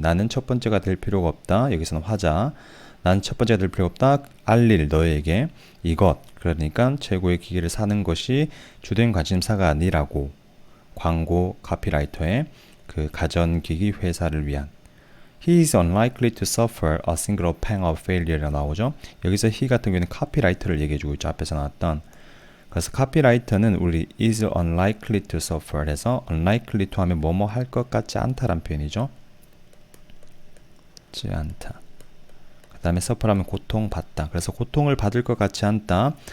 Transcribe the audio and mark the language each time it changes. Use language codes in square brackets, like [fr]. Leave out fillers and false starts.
[ko] 나는 첫 번째가 될 필요가 없다. 여기서는 화자. 나는 첫 번째가 될 필요가 없다. 알릴 너에게 이것. 그러니까 최고의 기기를 사는 것이 주된 관심사가 아니라고. 광고 카피라이터의 그 가전기기 회사를 위한. [en] He is unlikely to suffer a single pang of failure가 [ko] 나오죠. 여기서 he 같은 경우에는 카피라이터를 얘기해주고 있죠. 앞에서 나왔던. 그래서 카피라이터는 우리 [en] is unlikely to suffer [ko] 해서 unlikely to 하면 뭐뭐 할 것 같지 않다란 표현이죠. 같지 않다. 그 다음에 suffer 하면 고통받다. 그래서 고통을 받을 것 같지 않다.